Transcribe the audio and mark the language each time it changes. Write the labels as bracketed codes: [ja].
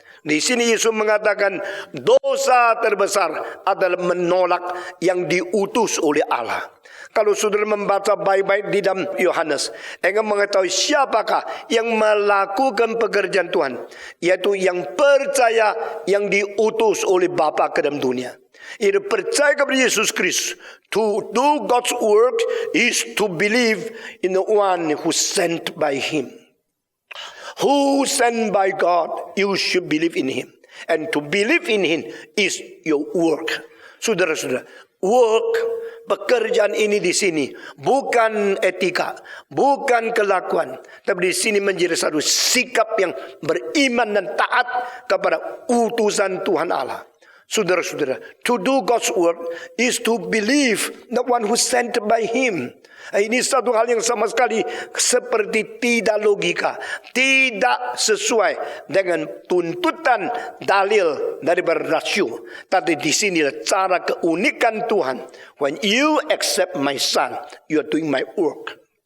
[id] Di sini Yesus mengatakan dosa terbesar adalah menolak yang diutus oleh Allah. Kalau saudara membaca baik-baik di dalam Yohanes, engkau mengetahui siapakah yang melakukan pekerjaan Tuhan, yaitu yang percaya yang diutus oleh Bapa ke dalam dunia. Itu percaya kepada Yesus Kristus. [en] To do God's work is to believe in the one who sent by Him. Who sent by God, you should believe in Him. And to believe in Him is your work. [id] Saudara-saudara, work, pekerjaan ini di sini bukan etika, bukan kelakuan, tapi di sini menjadi satu sikap yang beriman dan taat kepada utusan Tuhan Allah. [en] Saudara-saudara, to do God's work is to believe the one who sent by Him. [id] Ini satu hal yang sama sekali seperti tidak logika, tidak sesuai dengan tuntutan dalil dari rasio. Tapi di sini cara keunikan Tuhan. [en] When you accept my son, you are doing my work.